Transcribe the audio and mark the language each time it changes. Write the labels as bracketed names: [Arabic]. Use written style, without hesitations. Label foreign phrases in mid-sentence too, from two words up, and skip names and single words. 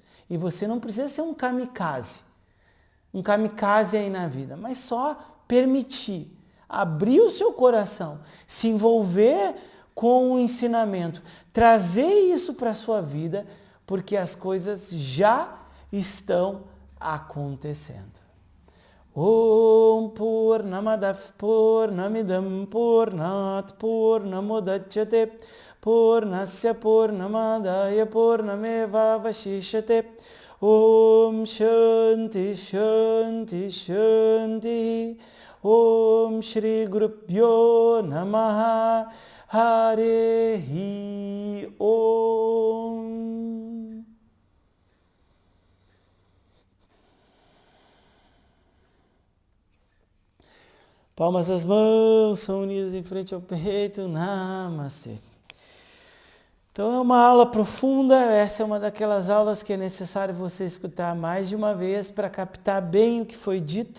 [Portuguese] E você não precisa ser um kamikaze aí na vida, mas só permitir, abrir o seu coração, se envolver com o ensinamento, trazer isso para a sua vida, porque as coisas já estão acontecendo. [Sanskrit] ॐ पूर्णमदः पूर्णमिदं पूर्णात् पूर्णमुदच्यते पूर्णस्य पूर्णमादाय पूर्णमेव अवशिष्यते ॐ शान्तिः शान्तिः शान्तिः ॐ श्री गुरुभ्यो नमः हरिः ॐ. [Portuguese] Palmas das mãos são unidas em frente ao peito. Namastê. Então é uma aula profunda. Essa é uma daquelas aulas que é necessário você escutar mais de uma vez para captar bem o que foi dito.